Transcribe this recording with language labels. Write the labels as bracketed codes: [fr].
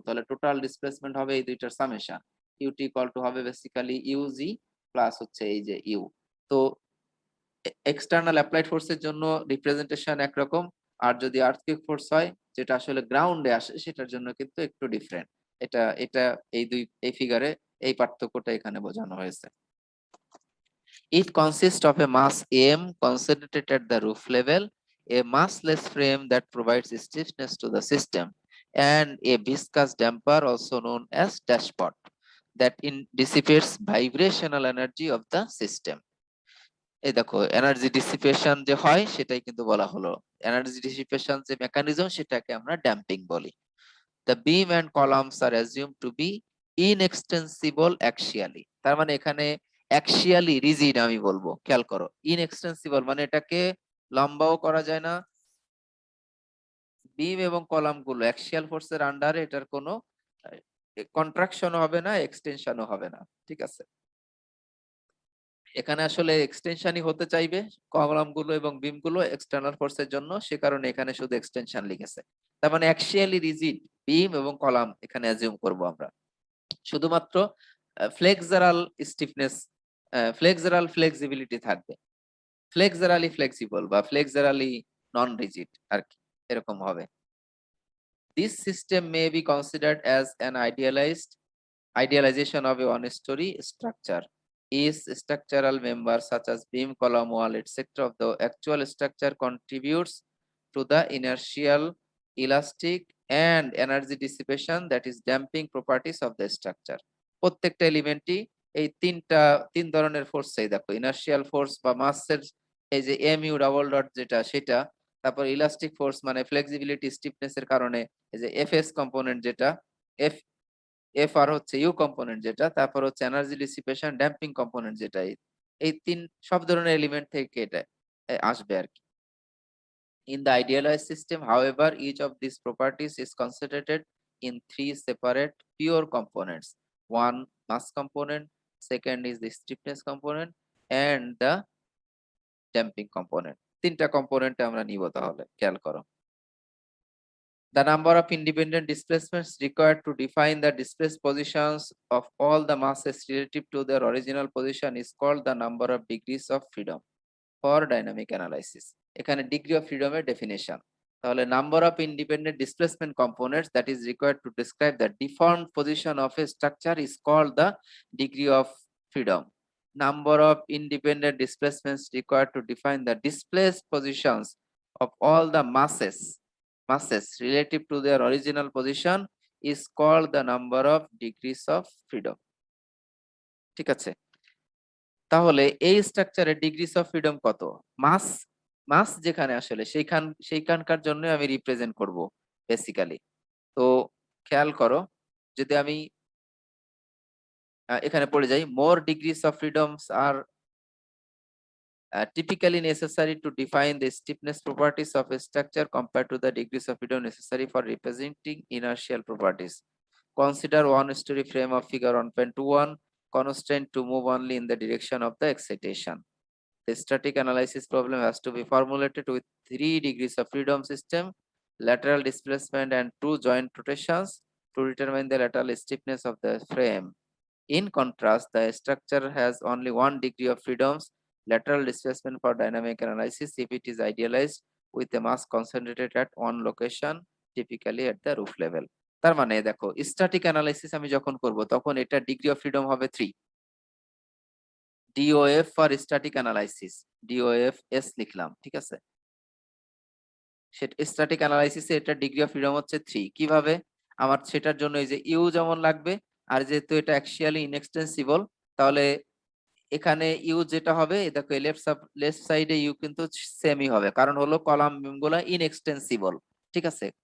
[bn] তাহলে total displacement হবে এই দুইটার সামেশন, ইউটি ইকুয়াল টু হবে বেসিক্যালি ইউজি প্লাস হচ্ছে এই যে ইউ। তো এক্সটার্নাল অ্যাপ্লাইড ফোর্সের জন্য রিপ্রেজেন্টেশন একরকম, আর যদি আর্থকুয়েক ফোর্স হয় যেটা আসলে গ্রাউন্ডে আসে সেটার জন্য কিন্তু একটু ডিফারেন্ট। এটা এটা এই ফিগারে এই পার্থক্যটা এখানে বোঝানো হয়েছে। [en] It consists of a mass M concentrated at the roof level, a massless frame that provides stiffness to the system, and a viscous damper also known as dashpot that dissipates vibrational energy of the system. [bn] এই দেখো energy dissipation যে হয় সেটাই কিন্তু বলা হলো, energy dissipation যে mechanism সেটাকে আমরা ড্যাম্পিং বলি। [en] The beam and columns are assumed to be inextensible axially, [bn] তার মানে এখানে অ্যাক্সিয়ালি রিজিড আমি বলবো। খেয়াল করো, ইনএক্সটেন্সিবল মানে এটাকে লম্বাও করা যায় না। বিম এবং কলাম গুলো অ্যাক্সিয়াল ফোর্সের আন্ডারে, এটার কোনো কন্ট্রাকশনও হবে না, এক্সটেনশনও হবে না, ঠিক আছে। এখানে আসলে এক্সটেনশনই হতে চাইবে কলাম গুলো এবং বিম গুলো এক্সটার্নাল ফোর্সের জন্য, সে কারণে এখানে শুধু এক্সটেনশন লিখেছে। তার মানে অ্যাক্সিয়ালি রিজিড বিম এবং কলাম এখানে অ্যাজিউম করব আমরা। শুধুমাত্র ফ্লেক্সারাল স্টিফনেস, ফ্লেক্সারাল ফ্লেক্সিবিলিটি থাকবে, ফ্লেক্সারালি ফ্লেক্সিবল বা ফ্লেক্সারালি নন রিজিড আর কি, এরকম হবে। [en] This system may be considered as an idealization of a one-story structure. Each structural member, such as beam, column, wall, etc., of the actual structure contributes to the inertial, elastic, and energy dissipation, that is damping properties of the structure. [bn] প্রত্যেকটা এলিমেন্টই এই তিন ধরনের ফোর্সই দেখো, inertial force বা মাসের এই যে mu double dot যেটা সেটা, তারপর ইলাস্টিক ফোর্স মানে ফ্লেক্সিবিলিটি স্টিফনেস এর কারণে এই যে এফএস কম্পোনেন্ট যেটা, এফ এফ আর হচ্ছে ইউ কম্পোনেন্ট যেটা, তারপর হচ্ছে এনার্জি ডিসিপেশন ড্যাম্পিং কম্পোনেন্ট যেটা, এই তিন সব ধরনের এলিমেন্ট থেকে এটা আসবে আর কি। [en] In the idealized system, however, each of these properties is concentrated in three separate pure components. One mass component, second is the stiffness component, and the damping component. [bn] তিনটা কম্পোনেন্ট আমরা নিব, তাহলে খেয়াল করো। [en] The number of independent displacements required to define the displaced positions of all the masses relative to their original position is called the number of degrees of freedom for dynamic analysis. [bn] এখানে degree of ফ্রিডমের definition, তাহলে [en] Number of independent displacement components that is required to describe the deformed position of a structure is called the degree of freedom. Number of independent displacements required to define the displaced positions of all the masses relative to their original position is called the number of degrees of freedom. [bn] ঠিক আছে, তাহলে এই স্ট্রাকচারের degrees of freedom কত? মাস মাস যেখানে আসলে সেইখানকার জন্য আমি রিপ্রেজেন্ট করব বেসিক্যালি। তো খেয়াল করো, যদি আমি এখানে পড়ে যাই, [en] More degrees of freedoms are typically necessary to define the stiffness properties of a structure compared to the degrees of freedom necessary for representing inertial properties. Consider one-story frame of figure 1.21 constrained to move only in the direction of the excitation. The static analysis problem has to be formulated with 3 degrees of freedom system, lateral displacement and 2 joint rotations to determine the lateral stiffness of the frame. In contrast, the structure has only 1 degree of freedoms, lateral displacement for dynamic analysis if it is idealized with the mass concentrated at one location, typically at the roof level. [bn] তার মানে দেখো, static analysis আমি যখন করব তখন এটা degree of freedom হবে 3। DOF for static analysis, DOF S লিখলাম, ঠিক আছে। সেটা স্ট্যাটিক অ্যানালাইসিসে এটা ডিগ্রি অফ ফ্রিডম হচ্ছে 3। কিভাবে? আমার সেটার জন্য এই যে ইউ যেমন লাগবে, আর যেহেতু এটা অ্যাকশিয়ালি ইনএক্সটেন্সিবল, তাহলে এখানে ইউ যেটা হবে, দেখো লেফট সাইডে ইউ কিন্তু সেমই হবে, কারণ হলো কলাম গুলা ইনএক্সটেন্সিবল, ঠিক আছে।